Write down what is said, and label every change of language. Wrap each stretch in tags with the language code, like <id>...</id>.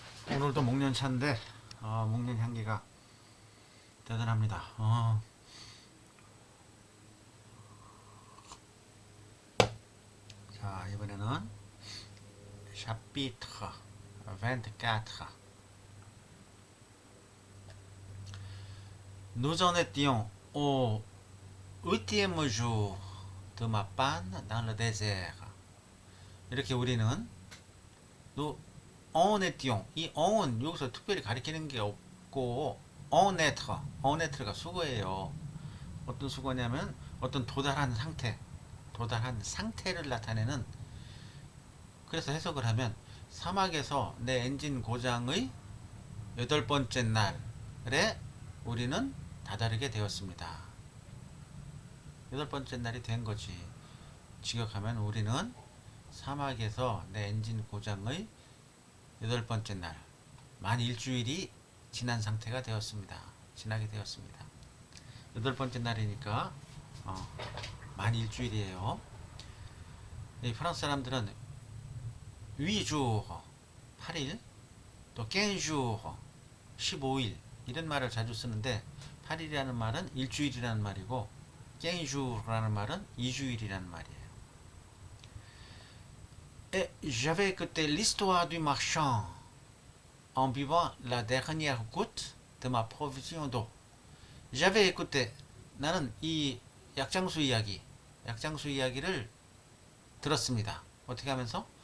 <ko>오늘도 목련차인데 목련 향기가 대단합니다. 자, 이번에는 chapitre 24.</ko> <fr>Nous en étions au 8e jour de ma panne dans le désert.</fr> <ko>이렇게 우리는</ko> <fr>en étions</fr> <ko>이 en은 여기서 특별히 가리키는 게 없고 en être 가 수거예요. 어떤 수거냐면 어떤 도달한 상태를 나타내는. 그래서 해석을 하면 사막에서 내 엔진 고장의 8번째 날에 우리는 다다르게 되었습니다. 8번째 날이 된 거지. 직역하면 우리는 사막에서 내 엔진 고장의 8번째 날, 만 일주일이 지난 상태가 되었습니다. 지나게 되었습니다. 8번째 날이니까 만 일주일이에요. 이 프랑스 사람들은 8jours 8일 또 15jours 15일 이런 말을 자주 쓰는데 8일이라는 말은 일주일이라는 말이고 15jours라는 말은 2주일이라는 말이에요.</ko> <fr>Et j'avais écouté l'histoire du marchand en buvant la dernière goutte de ma provision d'eau. J'avais écouté</fr> <ko>나는 이 약장수 이야기를 들었습니다. 어떻게 하면서?</ko>